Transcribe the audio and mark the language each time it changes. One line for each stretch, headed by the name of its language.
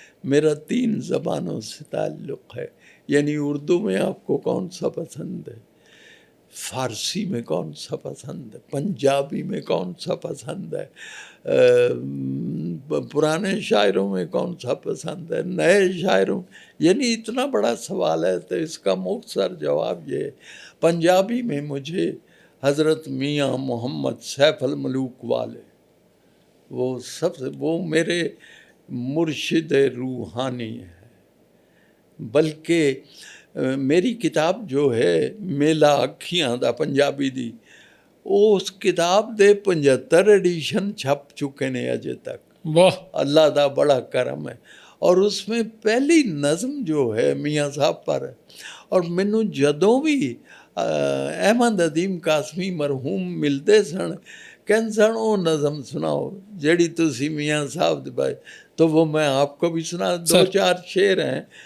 Urdu: میرا 3 زبانوں سے تعلق ہے، یعنی اردو میں آپ کو کون سا پسند ہے، فارسی میں کون سا پسند ہے، پنجابی میں کون سا پسند ہے، پرانے شاعروں میں کون سا پسند ہے، نئے شاعروں میں. یعنی اتنا بڑا سوال ہے تو اس کا مختصر جواب یہ ہے. پنجابی میں مجھے حضرت میاں محمد سیف الملوک والے، وہ میرے مرشد روحانی ہے. بلکہ میری کتاب جو ہے
Punjabi: میلا اکھیاں دا پنجابی دی، اس کتاب دے 75 ایڈیشن چھپ چکے نے اجے تک. واہ، اللہ دا بڑا کرم ہے.
Urdu: اور اس میں پہلی نظم جو ہے میاں صاحب پر ہے.
Punjabi: اور مینوں جدوں بھی احمد ادیم قاسمی مرحوم ملتے سن کہن سن وہ نظم سناؤ جیڑی تسی میاں صاحب دے بھائی،
Urdu: تو وہ میں آپ کو بھی سنا، دو چار شعر ہیں.